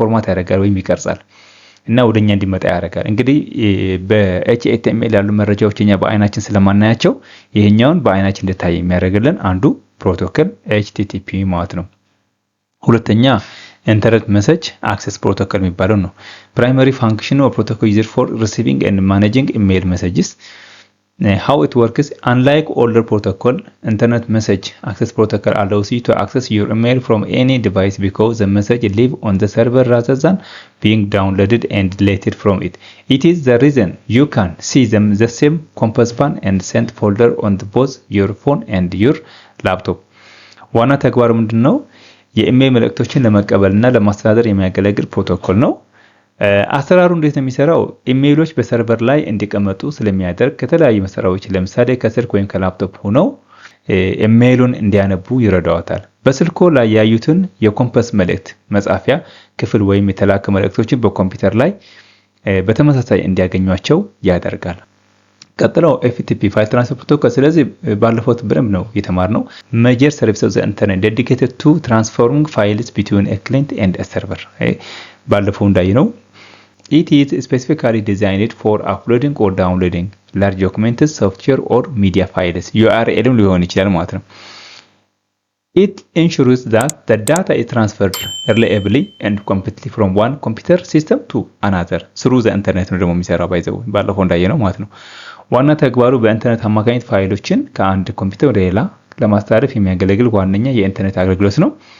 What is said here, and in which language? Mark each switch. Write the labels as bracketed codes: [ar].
[am] ያደርጋል ወይም ይቀርጻል እና ወደኛ እንዲመጣ ያደርጋል። እንግዲህ በHTML ያሉ መረጃዎች እኛ በአይናችን ስለማናያቸው ይሄኛውን በአይናችን እንዲታይ የሚያደርግልን አንዱ ፕሮቶኮል HTTP ማለት ነው። ሁለተኛ ኢንተርኔት ሜሴጅ አክሰስ ፕሮቶኮል የሚባለው ነው። ፕራይመሪ ፋንክሽን ኦፍ ፕሮቶኮል ዩዝድ ፎር ሪሲቪንግ ኤንድ ማኔጂንግ ኢሜል ሜሴጅስ [en] how it works. Unlike older protocol, internet message access protocol allows you to access your email from any device because the message live on the server rather than being downloaded and deleted from it. It is the reason you can see them the same compass pan and send folder on both your phone and your laptop. [am] ዋና ተግባሩ ምንድነው? የኢሜል መልእክቶችን ለመቀበልና ለማስተዳደር የሚያገለግል ፕሮቶኮል ነው። አሰራሩ እንዴት ነው የሚሰራው? ኢሜይሎች በሰርቨር ላይ እንዲቀመጡ ስለሚያደርግ ከተለያዩ መሳሪያዎች ለምሳሌ ከስልክ ወይም ከላፕቶፕ ሆነው ኢሜይሉን እንዲያነቡ ይረዳዋታል። በስልኮ ላይ ያዩትን የኮምፓስ መልእክት መጻፊያ ክፍል ወይም የተላከ መልእክቶችን በኮምፒውተር ላይ በተመሳሳይ እንዲያገኟቸው ያደርጋል። ቀጥለው FTP ፋይል ትራንስፈር ፕሮቶኮል። ስለዚህ ባለፈው በደንብ ነው የተማርነው። [en] Major services of the internet dedicated to transferring files between a client and a server. [am] ባለፈው እንዳየነው [en] it is specifically designed for uploading or downloading large documents, software or media files. [am] URL ሊሆን ይችላል ማለት ነው። [en] It ensures that the data is transferred reliably and completely from one computer system to another through the internet [am] ነው ደግሞ የሚሰራው ባይዘው ባለፈው እንዳየነው ማለት ነው። ዋና ተግባሩ በኢንተርኔት አማካኝነት ፋይሎችን ከአንድ ኮምፒውተር ወደ ሌላ ለማስተላለፍ የሚያገለግል ዋነኛ የኢንተርኔት አገልግሎት ነው።